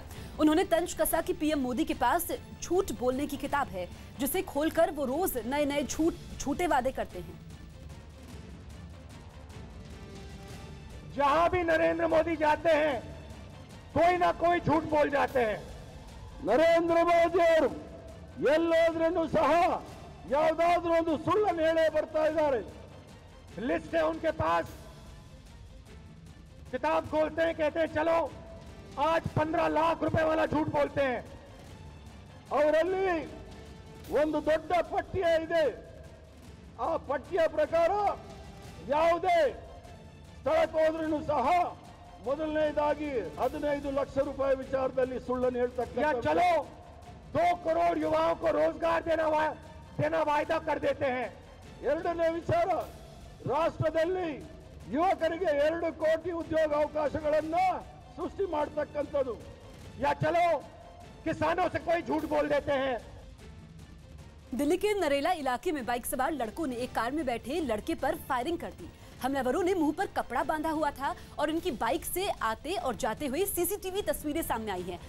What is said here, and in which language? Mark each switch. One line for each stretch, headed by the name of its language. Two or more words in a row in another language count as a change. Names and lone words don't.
Hindi: उन्होंने तंज कसा कि पीएम मोदी के पास झूठ बोलने की किताब है, जिसे खोलकर वो रोज नए नए झूठे वादे करते हैं। जहां भी नरेंद्र मोदी जाते हैं कोई ना कोई झूठ बोल जाते हैं।
Kannada: नरेंद्र मोदी ಅವರು ಎಲ್ಲೋದ್ರೂ ಸಹ ಯಾವುದಾದ್ರೂ ಒಂದು ಸುಳ್ಳನ್ನು ಹೇಳೇ ಬರ್ತಾ ಇದ್ದಾರೆ।
Hindi: लिस्ट है उनके पास, किताब खोलते हैं, कहते हैं चलो आज 15 लाख रुपए वाला झूठ बोलते हैं।
Kannada: ಅವರಲ್ಲಿ ಒಂದು ದೊಡ್ಡ ಪಠ್ಯ ಇದೆ, ಆ ಪಠ್ಯ ಪ್ರಕಾರ ಯಾವುದೇ ಸ್ಥಳಕ್ಕೆ ಹೋದ್ರೂ ಸಹ ಮೊದಲನೇದಾಗಿ 15 ಲಕ್ಷ ರೂಪಾಯಿ ವಿಚಾರದಲ್ಲಿ ಸುಳ್ಳನ್ನು ಹೇಳ್ತಕ್ಕಂಥ
Hindi: चलो 2 करोड़ युवाओं को रोजगार देना वायदा कर देते हैं।
Kannada: ಎರಡನೇ ವಿಚಾರ ರಾಷ್ಟ್ರದಲ್ಲಿ ಯುವಕರಿಗೆ 2 ಕೋಟಿ ಉದ್ಯೋಗ ಅವಕಾಶಗಳನ್ನ ಸೃಷ್ಟಿ ಮಾಡತಕ್ಕಂಥದ್ದು।
Hindi: या चलो किसानों से कोई झूठ बोल देते हैं। दिल्ली के नरेला इलाके में बाइक सवार लड़कों ने एक कार में बैठे लड़के पर फायरिंग कर दी। हमलावरों ने मुंह पर कपड़ा बांधा हुआ था और इनकी बाइक से आते और जाते हुए सीसीटीवी तस्वीरें सामने आई हैं।